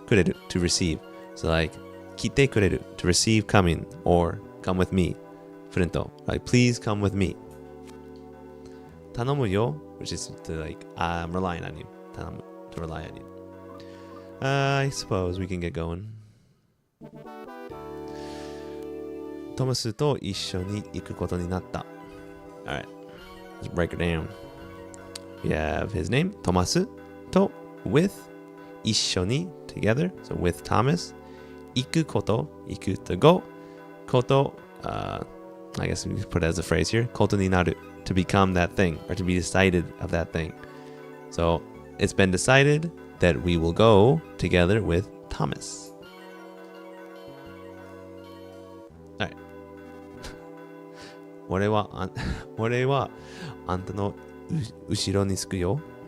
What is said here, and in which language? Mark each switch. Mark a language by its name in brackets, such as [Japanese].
[English] くれる, to receive. So like, 来てくれる, to receive coming. Or come with me. Flint. Like, please come with me. [Japanese] 頼むよ, [English] which is to like, I'm relying on you. 頼む, to rely on you. I suppose we can get going. [Japanese] トマスと一緒に行くことになった. [English] Alright, let's break it down. We have his name, Thomas, to, with, 一緒に, together, so with Thomas. 行くこと, 行く to go. こと, I guess we could put it as a phrase here. ことになる, to become that thing, or to be decided of that thing. So it's been decided that we will go together with Thomas. All right. [Japanese] 俺はあんたの後ろにつくよ.